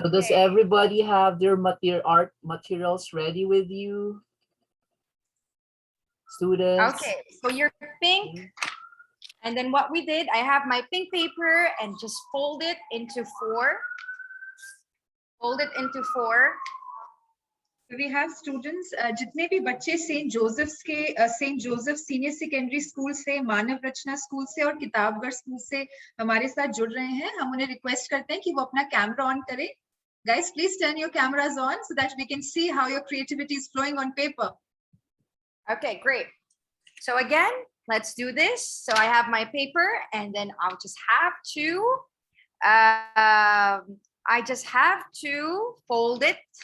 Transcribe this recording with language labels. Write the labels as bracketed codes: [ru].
[en] So does everybody have their art materials ready with you? Students? Okay, so you're pink. And then what we did, I have my pink paper and just fold it into 4. Fold it into 4. We have students, [hi] जितने भी बच्चे Saint Joseph senior secondary school से, मानव रचना school से और किताबगढ़ school से हमारे साथ जुड़ रहे हैं, हम उन्हें रिक्वेस्ट करते हैं कि वो अपना कैमरा ऑन करें. [en] Guys, please turn your cameras on so that we can see how your creativity is flowing on paper. Okay, great. So again, let's do this. So I have my paper, and then I'll just have to, I just have to fold it.